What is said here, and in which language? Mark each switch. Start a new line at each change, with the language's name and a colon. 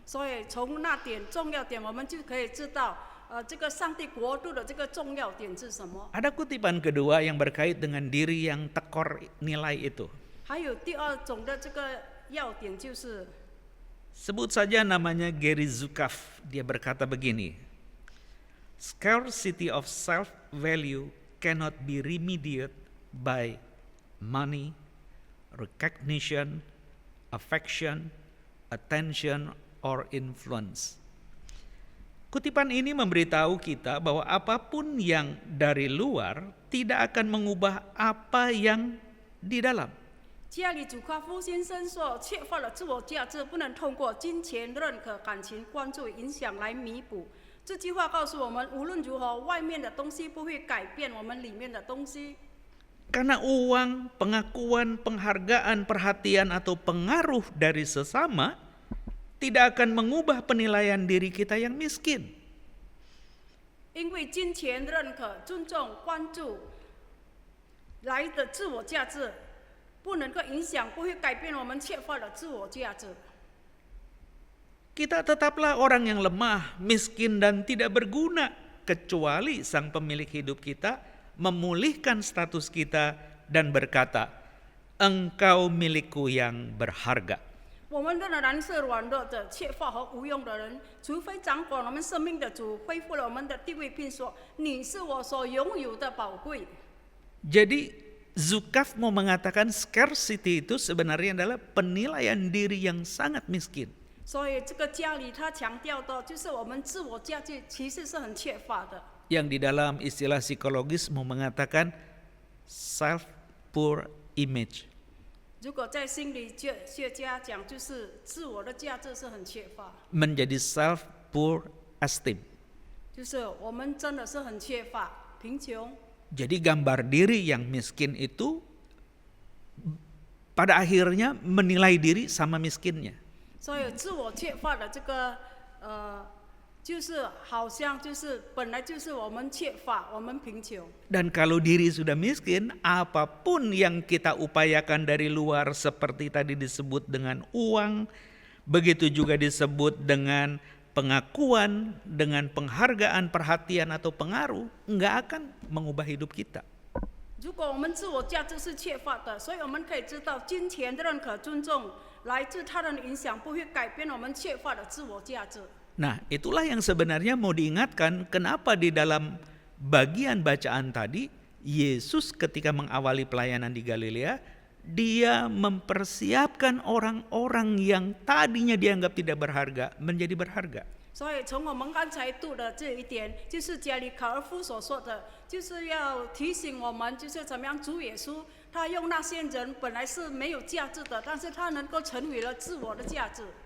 Chinese: 所以从那点重要点，我们就可以知道，这个上帝国度的这个重要点是什么。
Indonesian: Ada kutipan kedua yang berkait dengan diri yang tekor nilai itu.
Chinese: 还有第二种的这个要点就是，
Indonesian: Sebut saja namanya Gary Zukav. Dia berkata begini,
English: "Scarcity of self-value cannot be remedied by money, recognition, affection, attention, or influence."
Indonesian: Kutipan ini memberitahu kita bahwa apapun yang dari luar tidak akan mengubah apa yang di dalam.
Chinese: 加里祖卡夫先生说，缺乏了自我价值，不能通过金钱、认可、感情、关注、影响来弥补。这句话告诉我们，无论如何，外面的东西不会改变我们里面的东西。
Indonesian: Karena uang, pengakuan, penghargaan, perhatian atau pengaruh dari sesama tidak akan mengubah penilaian diri kita yang miskin.
Chinese: 因为金钱、认可、尊重、关注来的自我价值，不能够影响，不会改变我们缺乏了自我价值。
Indonesian: Kita tetaplah orang yang lemah, miskin dan tidak berguna kecuali Sang Pemilik hidup kita memulihkan status kita dan berkata, "Engkau milikku yang berharga."
Chinese: 我们仍然是软弱的、缺乏和无用的人，除非掌管我们生命的主恢复了我们的地位，并说：“你是我所拥有的宝贵。”
Indonesian: Jadi Zukav mau mengatakan scarcity itu sebenarnya adalah penilaian diri yang sangat miskin.
Chinese: 所以这个家里他强调的就是我们自我价值其实是很缺乏的。
Indonesian: Yang di dalam istilah psikologis mau mengatakan
English: self poor image.
Chinese: 如果在心理学家讲，就是自我的价值是很缺乏，
Indonesian: menjadi
English: self poor esteem.
Chinese: 就是我们真的是很缺乏贫穷。
Indonesian: Jadi gambar diri yang miskin itu pada akhirnya menilai diri sama miskinnya.
Chinese: 所以自我缺乏的这个就是好像就是本来就是我们缺乏，我们贫穷。
Indonesian: Dan kalau diri sudah miskin, apapun yang kita upayakan dari luar seperti tadi disebut dengan uang, begitu juga disebut dengan pengakuan, dengan penghargaan, perhatian atau pengaruh, nggak akan mengubah hidup kita.
Chinese: 如果我们自我价值是缺乏的，所以我们可以知道，金钱的认可、尊重来自他人的影响，不会改变我们缺乏的自我价值。
Indonesian: Nah, itulah yang sebenarnya mau diingatkan, kenapa di dalam bagian bacaan tadi, Yesus ketika mengawali pelayanan di Galilea, dia mempersiapkan orang-orang yang tadinya dianggap tidak berharga menjadi berharga.
Chinese: 所以从我们刚才读的这一点，就是加里卡尔夫所说的，就是要提醒我们，就是怎么样主耶稣，他用那些人本来是没有价值的，但是他能够成为了自我的价值。